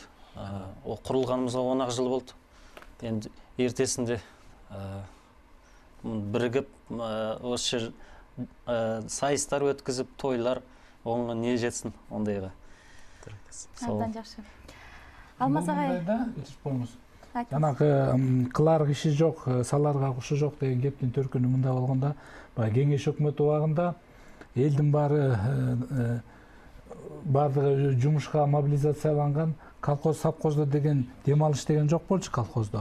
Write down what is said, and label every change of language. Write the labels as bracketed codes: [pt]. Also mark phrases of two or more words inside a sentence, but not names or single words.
[kk] Құрылғанымызға 10 жыл болды. Енді ертесінде бірігіп осы сайыстар өткізіп, тойлар оңға не жетсін ондайға. [ky] Абдан жақсы. Алмаз ағай. Жанагы кылар киши жок, саларга кушу жок деген кептин төркүнү мында болгондо, кеңеш өкмөт убагында элдин баардыгы жумушка мобилизацияланган, колхоз совхоздо деген дем алыш деген жок болчу колхоздо.